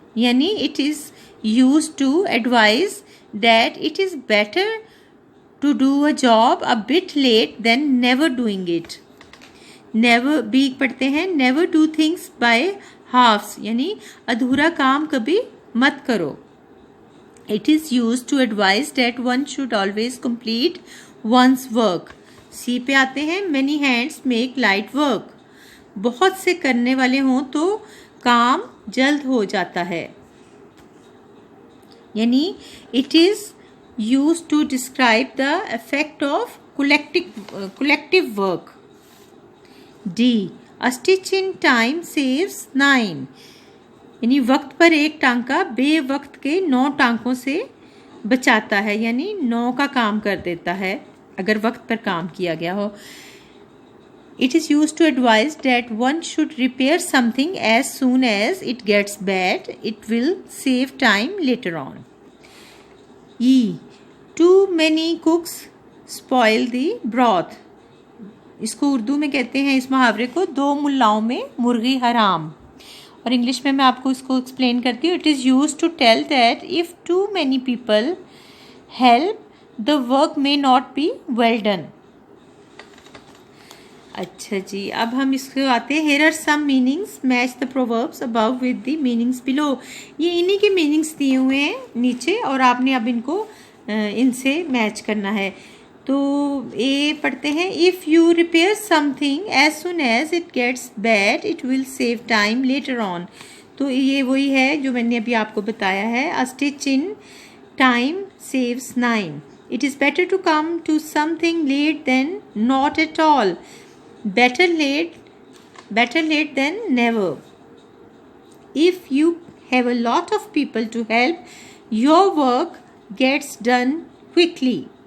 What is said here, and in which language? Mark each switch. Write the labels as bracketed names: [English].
[English] یعنی it is used to advise that it is better to do a job a bit late than never doing it. [Urdu] never بھی پڑھتے ہیں. [English] never do things by halves، [Urdu] یعنی ادھورا کام کبھی مت کرو. [English] it is used to advise that one should always complete one's work. [Urdu] سی پہ آتے ہیں. [English] many hands make light work. [Urdu] بہت سے کرنے والے ہوں تو کام جلد ہو جاتا ہے. [English] یعنی it is used to describe the effect of collective work. D. A stitch in time saves 9. [Urdu] یعنی وقت پر ایک ٹانکا بے وقت کے 9 ٹانکوں سے بچاتا ہے، یعنی 9 کا کام کر دیتا ہے اگر وقت پر کام کیا گیا ہو. [English] It is used to advise that one should repair something as soon as it gets bad. It will save time later on. E. Too many cooks spoil the broth. [Urdu] اس کو اردو میں کہتے ہیں اس محاورے کو 2 ملاؤں میں مرغی حرام. اور انگلش میں آپ کو اس کو ایکسپلین کرتی ہوں. [English] It is used to tell that if too many people help, the work may not be well done. [Urdu] اچھا جی، اب ہم اس کو آتے ہیں. [English] Here are some meanings. Match the proverbs above with the meanings below. [Urdu] یہ انہی کے meanings دیے ہوئے ہیں نیچے اور آپ نے اب ان کو ان سے میچ کرنا ہے. تو اے پڑھتے ہیں. [English] If you repair something as soon as it gets bad, it will save time later on. [Urdu] تو یہ وہی ہے جو میں نے ابھی آپ کو بتایا ہے. [English] A stitch in time saves 9. It is better to come to something late than not at all. Better late than never. If you have a lot of people to help, your work gets done quickly.